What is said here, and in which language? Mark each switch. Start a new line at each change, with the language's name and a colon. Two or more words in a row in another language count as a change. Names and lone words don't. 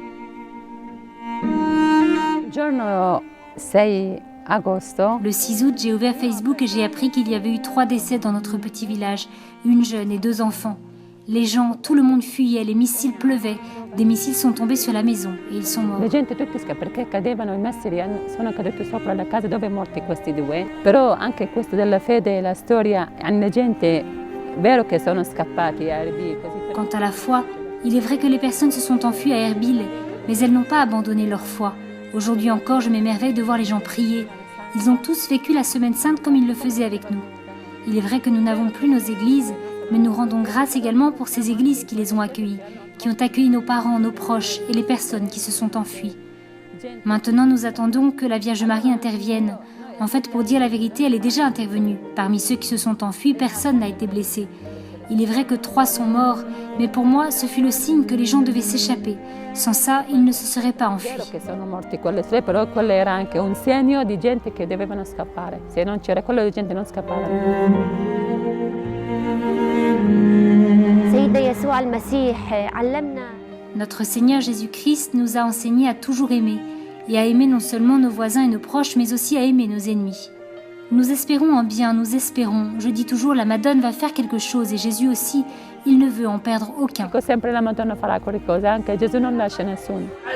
French: Le 6 août, j'ai ouvert Facebook et j'ai appris qu'il y avait eu 3 décès dans notre petit village, une jeune et 2 enfants. Les gens, tout le monde fuyait, les missiles pleuvaient, des missiles sont tombés sur la maison et ils sont morts.
Italian: La gente tutti perché cadevano i missili sono caduti sopra la casa dove morti questi 2. Però anche questo della fede e la storia, la gente vero che sono scappati a Erbil.
French: Quant à la foi, il est vrai que les personnes se sont enfuies à Erbil, mais elles n'ont pas abandonné leur foi. Aujourd'hui encore, je m'émerveille de voir les gens prier. Ils ont tous vécu la Semaine Sainte comme ils le faisaient avec nous. Il est vrai que nous n'avons plus nos églises, mais nous rendons grâce également pour ces églises qui les ont accueillis, qui ont accueilli nos parents, nos proches et les personnes qui se sont enfuies. Maintenant, nous attendons que la Vierge Marie intervienne. En fait, pour dire la vérité, elle est déjà intervenue. Parmi ceux qui se sont enfuis, personne n'a été blessé. Il est vrai que 3 sont morts, mais pour moi, ce fut le signe que les gens devaient s'échapper. Sans ça, ils ne se seraient pas enfuis.
Italian: Sono morti quelle 3, però quello era anche un segno di gente che dovevano scappare. Se non c'era quello, la gente non scappava.
French: Notre Seigneur Jésus-Christ nous a enseigné à toujours aimer, et à aimer non seulement nos voisins et nos proches, mais aussi à aimer nos ennemis. Nous espérons en bien, nous espérons. Je dis toujours, la Madone va faire quelque chose, et Jésus aussi, il ne veut en perdre aucun.
Italian: Sempre la Madonna farà qualcosa, anche Gesù non lascia nessuno.